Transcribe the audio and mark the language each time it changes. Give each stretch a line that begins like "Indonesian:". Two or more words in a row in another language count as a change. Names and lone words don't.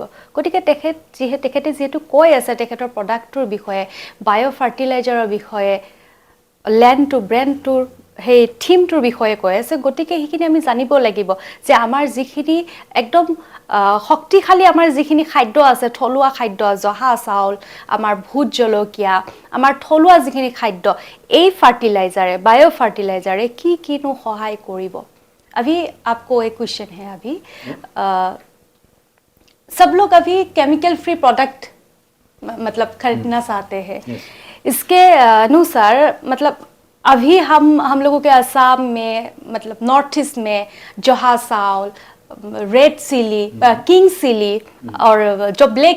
Assamese: গতিকে তেখেতে যিহেতু কৈ আছে তেখেতৰ প্ৰডাক্টটোৰ বিষয়ে,
English: bio fertilizer
Assamese: বিষয়ে,
English: land to brand
Assamese: সেই থিমটোৰ বিষয়ে কৈ আছে, গতিকে সেইখিনি আমি জানিব লাগিব যে আমাৰ যিখিনি একদম শক্তিশালী আমাৰ যিখিনি খাদ্য আছে, থলুৱা খাদ্য, জহা চাউল, আমাৰ ভোট জলকীয়া, আমাৰ থলুৱা যিখিনি খাদ্য, এই ফাৰ্টিলাইজাৰে,
English: bio fertilizer
Assamese: কিনো সহায় কৰিব।
Hindi: अभी आपको एक क्वेश्चन है, अभी सब लोग अभी
English: chemical free product
Hindi: मतलब खरीदना चाहते हैं। इसके अनुसार मतलब अभी हम लोगों के असम में, मतलब नॉर्थ ईस्ट में जहा चावल,
English: red chili, king chili
Hindi: और जो ब्लैक